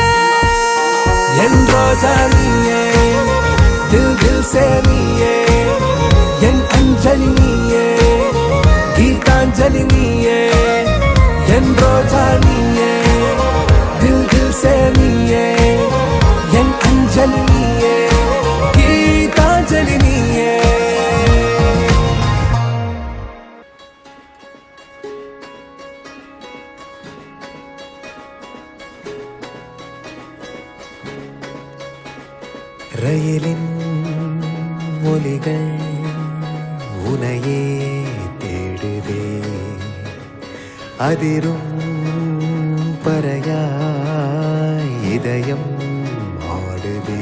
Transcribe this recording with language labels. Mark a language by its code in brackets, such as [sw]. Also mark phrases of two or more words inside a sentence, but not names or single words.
[ta] என் ரோஜா நீயே, [hi] दिल दिल से [ta] நீயே, என் அஞ்சலி நீயே, கீதாஞ்சலி நீயே. என் ரோஜா நீயே, [hi] दिल दिल से [ta] நீயே, என் அஞ்சலி நீயே, கீதாஞ்சலி நீயே. ரயிலின் ஒலிகள் உனையே தேடுதே, அதிரும் பறையாய் இதயம் ஆடுதே.